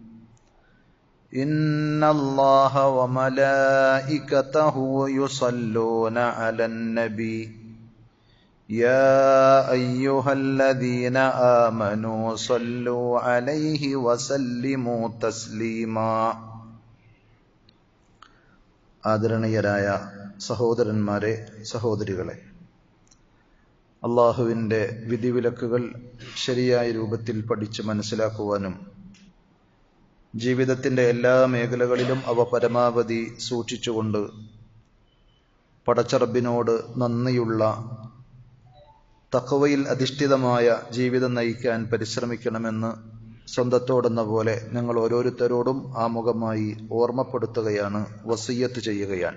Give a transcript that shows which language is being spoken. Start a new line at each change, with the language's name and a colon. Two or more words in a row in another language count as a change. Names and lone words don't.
Arabic: إن الله وملائكته يصلون على النبي يا أيها الذين آمنوا صلوا عليه وسلموا تسليما
Malayalam: ആദരണീയരായ സഹോദരന്മാരെ, സഹോദരികളെ, അള്ളാഹുവിൻ്റെ വിധിവിലക്കുകൾ ശരിയായ രൂപത്തിൽ പഠിച്ച് മനസ്സിലാക്കുവാനും ജീവിതത്തിൻ്റെ എല്ലാ മേഖലകളിലും അവ പരമാവധി സൂക്ഷിച്ചുകൊണ്ട് പടച്ചറബിനോട് നന്ദിയുള്ള തഖ്വയിൽ അധിഷ്ഠിതമായ ജീവിതം നയിക്കാൻ പരിശ്രമിക്കണമെന്ന് സ്വന്തത്തോടെന്ന പോലെ ഞങ്ങൾ ഓരോരുത്തരോടും ആമുഖമായി ഓർമ്മപ്പെടുത്തുകയാണ്, വസിയ്യത്ത് ചെയ്യുകയാണ്.